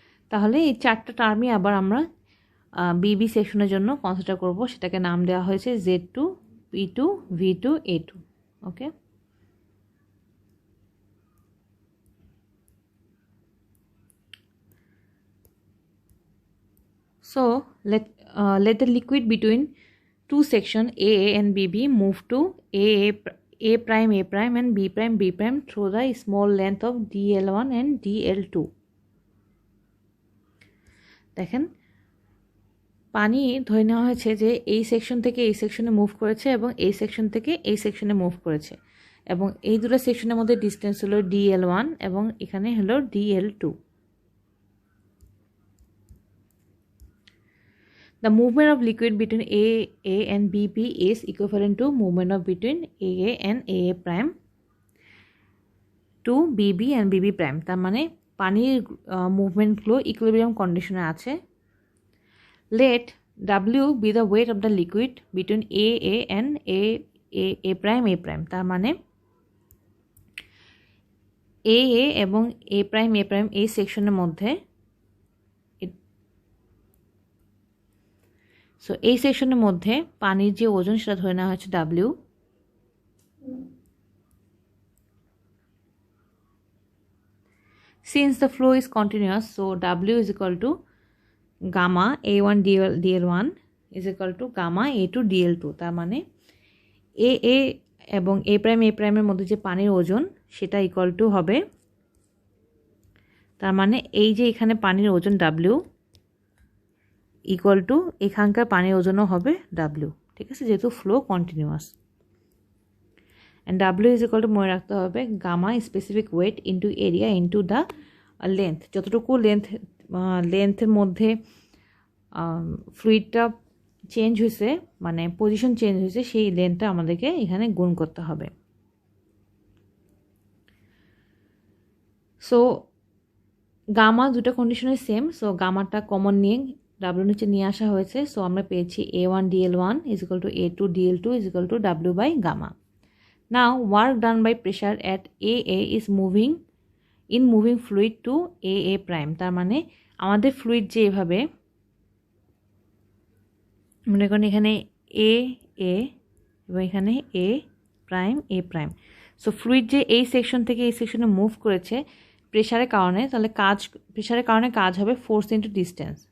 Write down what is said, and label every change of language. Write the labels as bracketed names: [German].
[Bangla] তাহলে এই চারটা টার্মই আবার আমরা বিবি সেকশনের জন্য কনসিডার করব, সেটাকে নাম দেওয়া হয়েছে Z2, P2, V2, A2. [English] Okay, so let the liquid between two section AA and BB move to A prime and B prime through the small length of DL1 and DL2. [Bangla] দেখেন পানি ধরে নেওয়া হয়েছে যে এই সেকশন থেকে এই সেকশনে মুভ করেছে এবং এই সেকশন থেকে এই সেকশনে মুভ করেছে, এবং এই দুটো সেকশনের মধ্যে ডিস্টেন্স হলো DL1 এবং এখানে হলো DL2. [English] The movement of liquid between AA and BB is equivalent to movement of between AA and AA prime to BB and BB prime. [Bangla] তার মানে পানির মুভমেন্টগুলো ইকুইলিব্রিয়াম কন্ডিশনে আছে. [English] Let W be the weight of the liquid between AA and A prime. [Bangla] তার মানে AA এবং A prime এই সেকশনের মধ্যে, সো এই সেকশনের মধ্যে পানির যে ওজন সেটা ধরে নেওয়া হয়েছে W. [English] Since the flow is continuous, so W is equal to gamma A1 DL1 is equal to gamma A2 DL2. [Bangla] তার মানে AA এবং A প্রাইমের মধ্যে যে পানির ওজন সেটা ইকুয়াল টু হবে, তার মানে এই যে এখানে পানির ওজন W ইকুয়াল টু এখানকার পানির ওজনও হবে W. ঠিক আছে, যেহেতু flow continuous. And W is equal to মনে রাখতে হবে gamma specific wait into area into the length, যতটুকু লেন্থের মধ্যে ফ্লুইডটা চেঞ্জ হয়েছে, মানে পজিশন চেঞ্জ হয়েছে, সেই লেন্থটা আমাদেরকে এখানে গুণ করতে হবে। সো গামা দুটো কন্ডিশনে সেম, সো গামাটা কমন নিয়ে W নিচে নিয়ে আসা হয়েছে। সো আমরা পেয়েছি [English] A1 DL1 is equal to A2 DL2 is equal to W by gamma. Now work done by pressure at AA is moving fluid to AA prime. [Bangla] তার মানে আমাদের ফ্লুইড যে এভাবে মনে করেন এখানে A এবং এখানে A prime, সো ফ্লুইড যে এই সেকশন থেকে এই সেকশনে মুভ করেছে প্রেশারের কারণে, তাহলে প্রেশারের কারণে কাজ হবে ফোর্স ইন্টু ডিস্টেন্স।